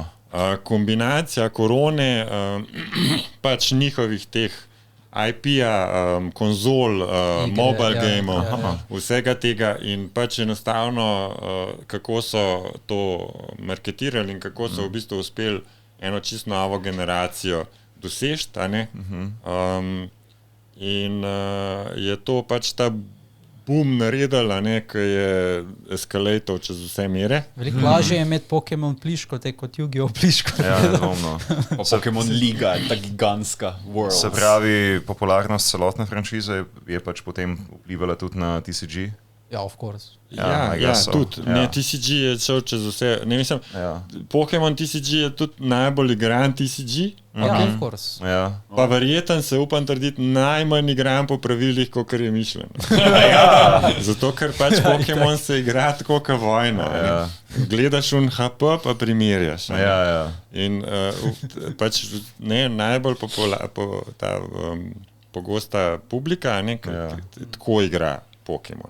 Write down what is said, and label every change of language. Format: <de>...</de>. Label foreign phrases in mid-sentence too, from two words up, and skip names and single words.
<sl>Kombinacija korone, pač njihovih teh IP-ja, konzol,</sl> <en>mobile gameov,</en> <sl>vsega tega in pač enostavno, kako so to marketirali in kako so v bistvu uspeli eno čisto novo generacijo doseči, in je to pač ta boom naredil, ki je eskalator čez vse mere. Veliko lažje je imeti Pokémon pliško, kot Yu-Gi-Oh pliško. Ja, nedomno. Pokémon Liga, ta gigantska world. Se pravi, popularnost celotne franšize je pač potem vplivala tudi na TCG? Ja,</sl> <en>of course.</en> <sl>Ja, tudi. TCG je šel čez vse. Ne, mislim, Pokémon TCG je tudi najbolj igran TCG. Ja,</sl> <en>of course.</en> <sl>Pa verjeten se upam trditi najmanj igran po pravilih, kot je mišljeno. Zato, ker pač Pokémon se igra tako kot vojna. Gledaš HP, pa primerjaš. In pač najbolj pogosta publika tako igra Pokémon.</sl>